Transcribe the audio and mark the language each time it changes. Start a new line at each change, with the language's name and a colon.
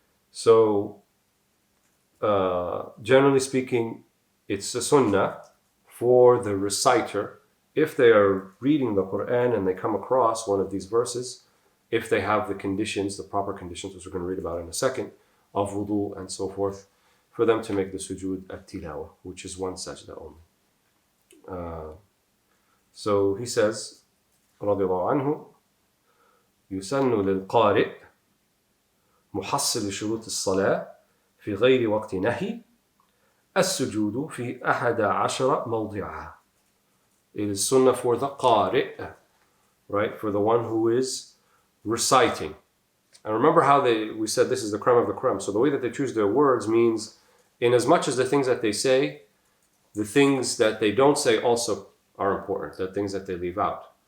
English: So, generally speaking, it's a sunnah for the reciter, if they are reading the Quran and they come across one of these verses, if they have the conditions, the proper conditions, which we're going to read about in a second, of wudu and so forth, for them to make the sujud at-tilawa, which is one sajda only. So he says,
Arabic: رضي الله عنه, يسن للقارئ محصل شروط الصلاة في غير وقت نهي السجود في 11 موضعا.
English: It is sunnah for the qari', right? For the one who is reciting. And remember how we said this is the creme of the creme. So the way that they choose their words means, in as much as the things that they say the things that they don't say also are important, the things that they leave out.